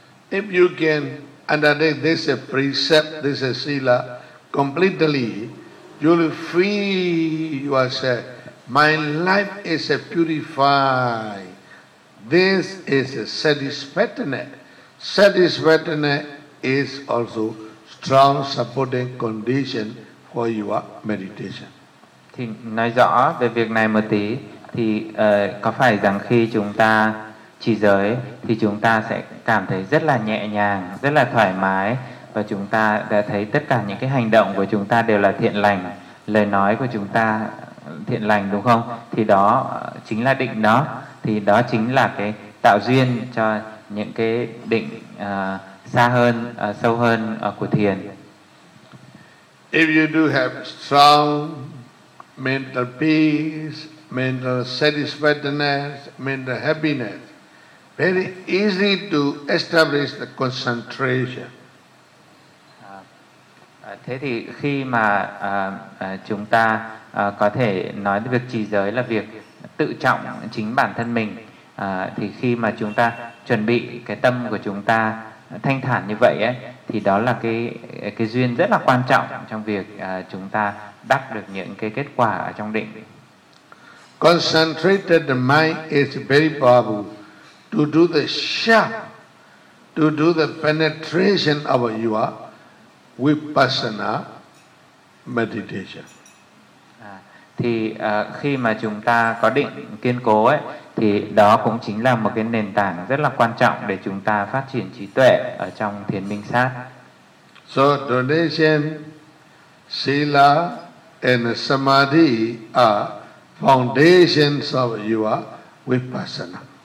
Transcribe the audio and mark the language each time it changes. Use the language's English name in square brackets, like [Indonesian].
[English] If you can undertake this precept, this sila completely, you will free yourself. My life is purified. This is satisfactoriness. Satisfactoriness is also strong supporting condition for your meditation. [Vietnamese] Thì nói rõ về việc này một tí, thì có phải rằng khi chúng ta trì giới thì chúng ta sẽ cảm thấy rất là nhẹ nhàng, rất là thoải mái, và chúng ta đã thấy tất cả những cái hành động của chúng ta đều là thiện lành, lời nói của chúng ta thiện lành, đúng không? Thì đó chính là định đó, thì đó chính là cái tạo duyên cho những cái định xa hơn, sâu hơn của thiền. [English] If you do have strong mental peace, mental satisfactoriness, mental happiness, very easy to establish the concentration. [Vietnamese] Thế thì khi mà chúng ta có thể nói việc trì giới là việc tự trọng chính bản thân mình, thì khi mà chúng ta chuẩn bị cái tâm của chúng ta thanh thản như vậy ấy, thì đó là cái duyên rất là quan trọng trong việc chúng ta đắc được những cái kết quả trong định. [English] Concentrated mind is very powerful to do the sharp, to do the penetration of your vipassana meditation. [Vietnamese] Thì khi mà chúng ta có định kiên cố ấy, thì đó cũng chính là một cái nền tảng rất là quan trọng để chúng ta phát triển trí tuệ ở trong thiền minh sát. [English] So donation, sila, and samadhi are foundations of your vipassana.